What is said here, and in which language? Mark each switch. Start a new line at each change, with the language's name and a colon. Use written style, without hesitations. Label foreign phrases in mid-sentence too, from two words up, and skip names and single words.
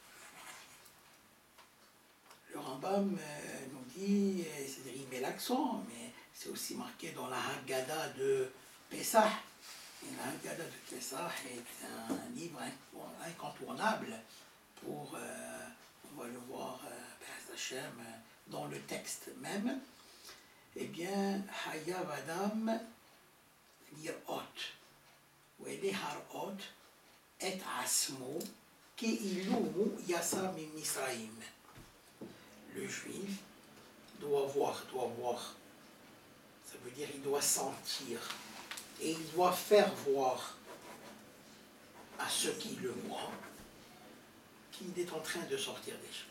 French: Le Rambam nous dit, c'est-à-dire il met l'accent, mais c'est aussi marqué dans la Haggadah de Pessah. Et la Haggadah de Pessah est un livre incontournable pour, on va le voir, Hashem, dans le texte même. Eh bien,
Hebrew: חייב אדם לראות, ולי הראות את עצמו כאילו יצא ממצרים.
French: Le juif doit voir, ça veut dire il doit sentir, et il doit faire voir à ceux qui le voient qu'il est en train de sortir d'Égypte.